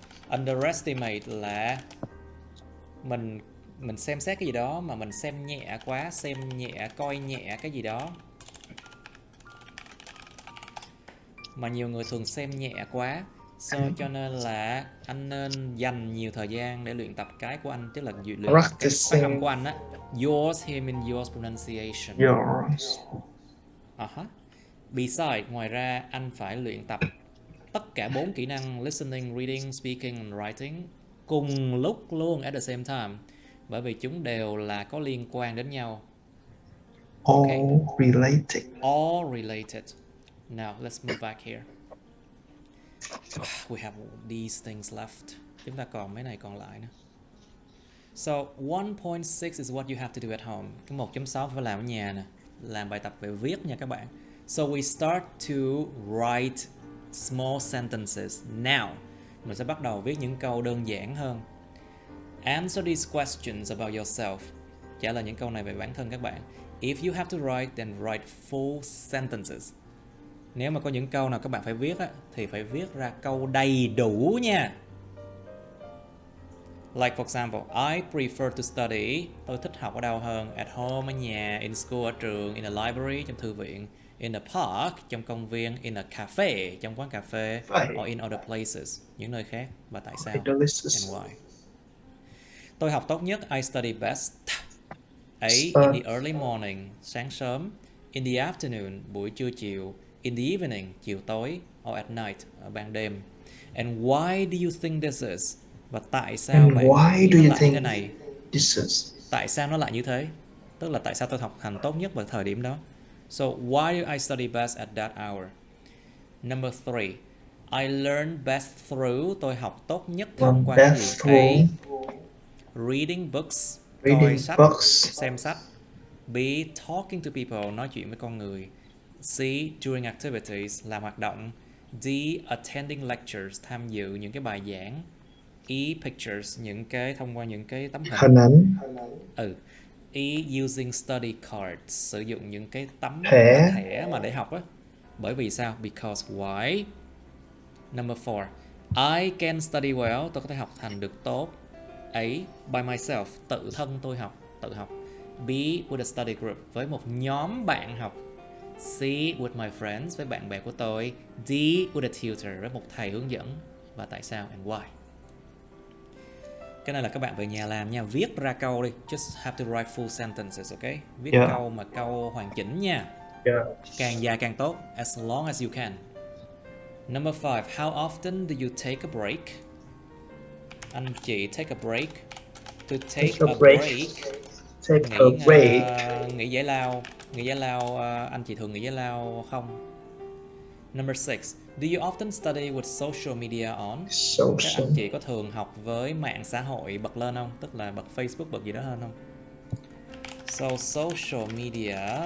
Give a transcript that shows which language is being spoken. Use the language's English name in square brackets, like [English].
[Vietnamese] Underestimate là mình xem xét cái gì đó mà mình xem nhẹ quá, coi nhẹ cái gì đó. Mà nhiều người thường xem nhẹ quá. Cho nên là anh nên dành nhiều thời gian để luyện tập cái của anh, tức là luyện tập cái phát âm của anh á. [English] Yours here means yours pronunciation. Yours. Besides, [Vietnamese] ngoài ra anh phải luyện tập tất cả 4 kỹ năng [English] listening, reading, speaking and writing [Vietnamese] cùng lúc luôn, [English] at the same time. [Vietnamese] Bởi vì chúng đều là có liên quan đến nhau. [English] All related. All related. Now let's move back here. We have these things left. [Vietnamese] Chúng ta còn mấy này còn lại nữa. [English] So 1.6 is what you have to do at home. [Vietnamese] Cái 1.6 phải làm ở nhà nè. Làm bài tập về viết nha các bạn. [English] So we start to write small sentences. [Vietnamese] Now, mình sẽ bắt đầu viết những câu đơn giản hơn. [English] Answer these questions about yourself. [Vietnamese] Trả lời những câu này về bản thân các bạn. [English] If you have to write, then write full sentences. [Vietnamese] Nếu mà có những câu nào các bạn phải viết á, thì phải viết ra câu đầy đủ nha. [English] Like for example, I prefer to study. [Vietnamese] Tôi thích học ở đâu hơn? [English] At home, [Vietnamese] ở nhà, [English] in school, [Vietnamese] ở trường, [English] in a library, [Vietnamese] trong thư viện, [English] in a park, [Vietnamese] trong công viên, [English] in a cafe, [Vietnamese] trong quán cà phê, [English] or in other places, [Vietnamese] những nơi khác. Và tại sao? [English] And why? [Vietnamese] Tôi học tốt nhất. [English] I study best. [Vietnamese] A. [English] In the early morning, [Vietnamese] sáng sớm. [English] In the afternoon, [Vietnamese] buổi trưa chiều. [English] In the evening, [Vietnamese] chiều tối. [English] Or at night, [Vietnamese] ở ban đêm. [English] And why do you think this is? [Vietnamese] Và tại sao bạn nghĩ nó lại như thế này? Tại sao nó lại như thế? Tức là tại sao tôi học hành tốt nhất vào thời điểm đó? [English] So why do I study best at that hour? Number 3. I learn best through. [Vietnamese] Tôi học tốt nhất thông qua cái gì? [English] A. Reading books. [Vietnamese] Coi sách, xem sách. [English] B. Talking to people. [Vietnamese] Nói chuyện với con người. [English] C. During activities. [Vietnamese] Làm hoạt động. [English] D. Attending lectures. [Vietnamese] Tham dự những cái bài giảng. E. Pictures. Thông qua những cái tấm hình ảnh. E. [English] Using study cards. [Vietnamese] Sử dụng những cái tấm thẻ mà để học á. Bởi vì sao? [English] Because why? Number 4. I can study well. [Vietnamese] Tôi có thể học hành được tốt. [English] A. By myself. [Vietnamese] Tự thân tôi học. Tự học. [English] B. With a study group. [Vietnamese] Với một nhóm bạn học. C. [English] With my friends. [Vietnamese] Với bạn bè của tôi. D. [English] With a tutor. [Vietnamese] Với một thầy hướng dẫn. Và tại sao? [English] And why? [Vietnamese] Cái này là các bạn về nhà làm nha. Viết ra câu đi. [English] Just have to write full sentences, ok? [Vietnamese] Viết câu mà câu hoàn chỉnh nha. Càng dài càng tốt. [English] As long as you can. Number 5. How often do you take a break? [Vietnamese] Anh chị [English] take a break. To take a break. Take a break. [Vietnamese] Nghỉ giải lao, anh chị thường nghỉ giải lao không? [English] Number 6. Do you often study with social media on? [Vietnamese] Các anh chị có thường học với mạng xã hội bật lên không? Tức là bật Facebook, bật gì đó hơn không? [English] So social media.